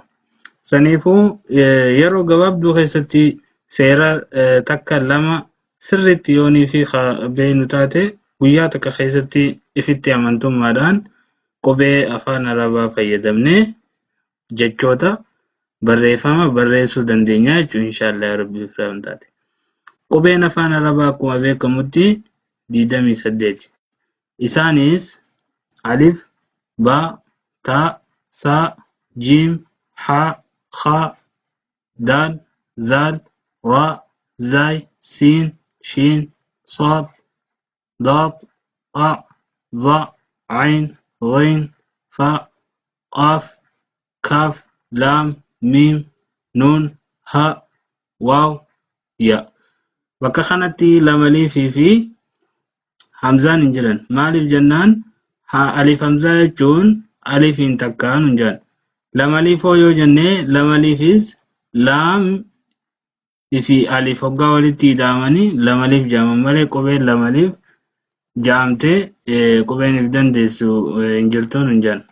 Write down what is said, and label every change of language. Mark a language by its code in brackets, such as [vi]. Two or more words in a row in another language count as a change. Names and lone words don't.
[om] Saniifuu yeroo gabaabduu keessatti seera takka lama sirriitti yoonii fi beeknu taate guyyaa takka keessatti ifitti amantummaadhaan qubee afaan Arabaa fayyadamnee jechoota barreeffama barreessuu dandeenya jechuudha inshaallah rabbii firaan taate. Qubeen afaan Arabaa akkuma beekamutti 28. Isaanis alif, [ar] باء، تاء، ثاء، جيم، حاء، خاء, دال، ذال, راء، زاي، سين، شين، صاد، ضاد، طاء، ظاء، عين، غين، فاء، قاف، كاف، لام، ميم، نون، هاء، واو، ياء. [om] bakka kanatti lamalii fi hamzaan hin jiran. Maaliif jennaan alif hamzaa jechuun alifiin takkaan hin jiran. Lamaliifoo yoo jennee lamaliifis laam fi alif hoggaa walitti hidhamanii lamaliif jaaman malee qubeen lamaliif jaamtee qubeen if dandeessu hin jirtuun hin jiran.